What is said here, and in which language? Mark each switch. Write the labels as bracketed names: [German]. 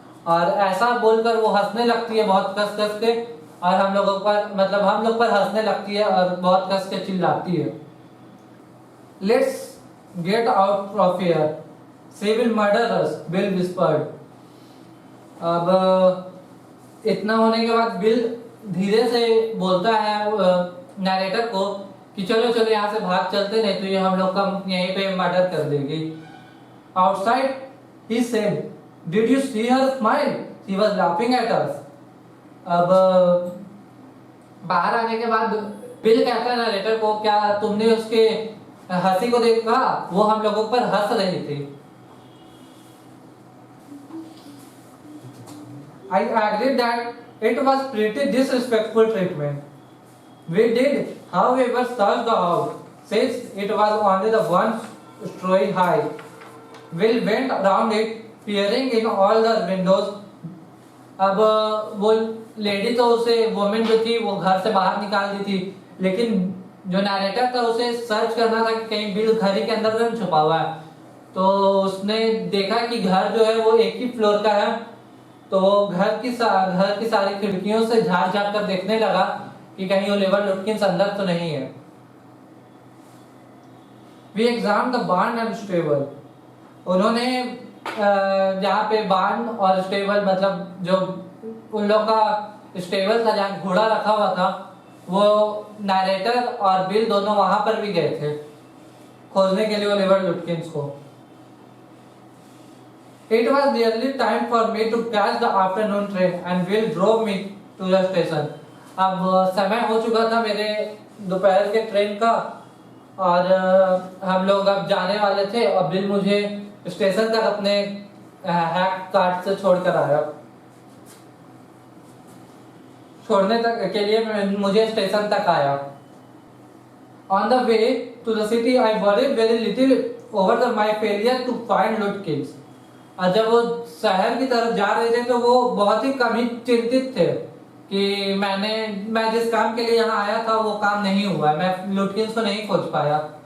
[Hindi] और ऐसा बोलकर वो हंसने लगती है बहुत कस कस के, और हम लोग पर हंसने लगती है और बहुत कस के चिल्लाती है। [English] Let's get out of here. She will murder us, Bill whispered. [Hindi] अब इतना होने के बाद बिल धीरे से बोलता है नरेटर को कि चलो चलो यहाँ से भाग चलते, नहीं तो ये हम लोग का यहीं पे मर्डर कर देगी। [English] Outside, he said, "Did you see her smile? She was laughing at us." [Hindi] अब बाहर आने के बाद बिल कहता है नरेटर को, क्या तुमने उसके हंसी को देखा? वो हम लोगों पर हंस रही थी। [English] I agreed that it was pretty disrespectful treatment. We did, however, search the house, since it was only the one story high. We went around it, peering in all the windows. [Hindi] अब वो lady तो उसे women जो थी वो घर से बाहर निकाल दी थी, लेकिन जो नरेटर था उसे सर्च करना था कि कहीं बिल घर ही के अंदर तो छुपा हुआ है। तो उसने देखा कि घर जो है वो एक ही फ्लोर का है, तो वो घर की सारी खिड़कियों से झांक झांक कर देखने लगा कि कहीं ओलिवर लुटकिंस अंदर तो नहीं है। [English] We examined the barn and stable. [Hindi] उन्होंने जहाँ पे बार्न और स्टेबल, मतलब जो उन लोग का स्टेबल था जहाँ घोड़ा रखा हुआ था, वो नरेटर और बिल दोनों वहां पर भी गए थे खोजने के लिए ओलिवर लुटकिंस को। [English] It was nearly time for me to catch the afternoon train and Bill drove me to the station. [Hindi] अब समय हो चुका था मेरे दोपहर के ट्रेन का और हम लोग अब जाने वाले थे और बिल मुझे स्टेशन तक अपने हैक कार्ट से छोड़कर आया। छोड़ने तक के लिए मुझे स्टेशन तक आया। [English] On the way to the city, I worried very little over my failure to find Lutkins. [Hindi] और जब वो शहर की तरफ जा रहे थे तो वो बहुत ही कम ही चिंतित थे कि मैं जिस काम के लिए यहाँ आया था वो काम नहीं हुआ, मैं लुटकिंस को नहीं खोज पाया।